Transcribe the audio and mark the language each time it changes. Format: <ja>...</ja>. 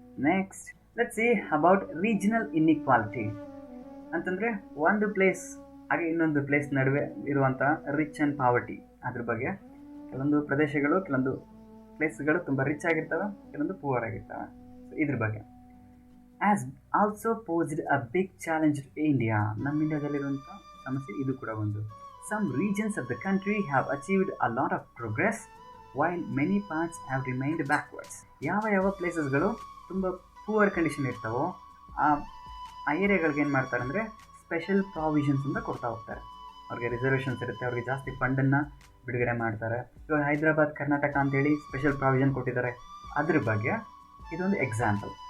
<en>Next let's see about regional inequality.</en> <kn>ಅಂತಂದರೆ ಒಂದು place ಹಾಗೆ ಇನ್ನೊಂದು ಪ್ಲೇಸ್ ನಡುವೆ ಇರುವಂಥ ರಿಚ್ ಆ್ಯಂಡ್ ಪಾವರ್ಟಿ ಅದ್ರ ಬಗ್ಗೆ. ಕೆಲವೊಂದು ಪ್ರದೇಶಗಳು, ಕೆಲವೊಂದು ಪ್ಲೇಸ್ಗಳು ತುಂಬ ರಿಚ್ ಆಗಿರ್ತವೆ, ಕೆಲವೊಂದು ಪೂವರ್ ಆಗಿರ್ತವೆ. ಸೊ ಇದ್ರ ಬಗ್ಗೆ</kn> <en>Has also posed a big challenge to India.</en> <kn>ನಮ್ಮ ಇಂಡಿಯಾದಲ್ಲಿರುವಂಥ ಸಮಸ್ಯೆ ಇದು ಕೂಡ ಒಂದು.</kn> <en>some regions of the country have achieved a lot of progress while many parts have remained backwards.</en> <kn>ಯಾವ ಪ್ಲೇಸಸ್ಗಳು ತುಂಬ ಪೂವರ್ ಕಂಡೀಷನ್ ಇರ್ತಾವೋ ಆ ಏರಿಯಾಗಳಿಗೆ ಏನು ಮಾಡ್ತಾರೆ ಅಂದರೆ ಸ್ಪೆಷಲ್ ಪ್ರಾವಿಷನ್ಸ್ ಅಂತ ಕೊಡ್ತಾ ಹೋಗ್ತಾರೆ. ಅವ್ರಿಗೆ ರಿಸರ್ವೇಷನ್ಸ್ ಇರುತ್ತೆ, ಅವ್ರಿಗೆ ಜಾಸ್ತಿ ಫಂಡನ್ನು ಬಿಡುಗಡೆ ಮಾಡ್ತಾರೆ. ಇವಾಗ ಹೈದರಾಬಾದ್ ಕರ್ನಾಟಕ ಅಂತೇಳಿ ಸ್ಪೆಷಲ್ ಪ್ರಾವಿಷನ್ ಕೊಟ್ಟಿದ್ದಾರೆ. ಅದ್ರ ಬಗ್ಗೆ ಇದೊಂದು ಎಕ್ಸಾಂಪಲ್.</kn>